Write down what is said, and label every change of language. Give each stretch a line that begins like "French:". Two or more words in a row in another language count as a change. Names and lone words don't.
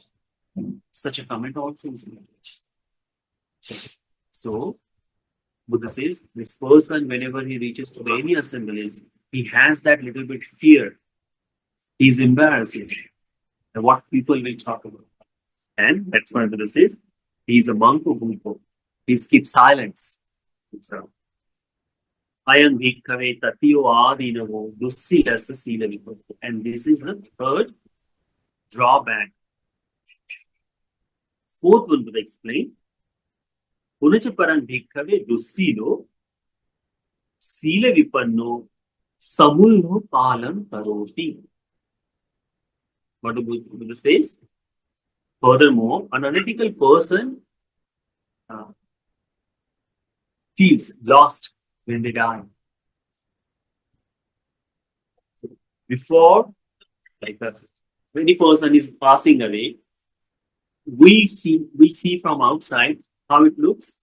English: Such a comment also is made. So Buddha says this person, whenever he reaches to any assemblies, he has that little bit fear. He's embarrassed at what people will talk about. And that's why Buddha says he's a monk of Buddha. He keeps silence. So,
Pali: Ayam bhikkhave tatiyo adinavo dussilasa sila vipatto.
English: And this is the third drawback. Fourth one Buddha explain.
Pali: Punacha parang bhikkhave dussilo sila vipanno samulno palam karoti.
English: What the Buddha says? Furthermore, an unethical person uh, feels lost when they die. So before, like when a person is passing away, we see from outside how it looks.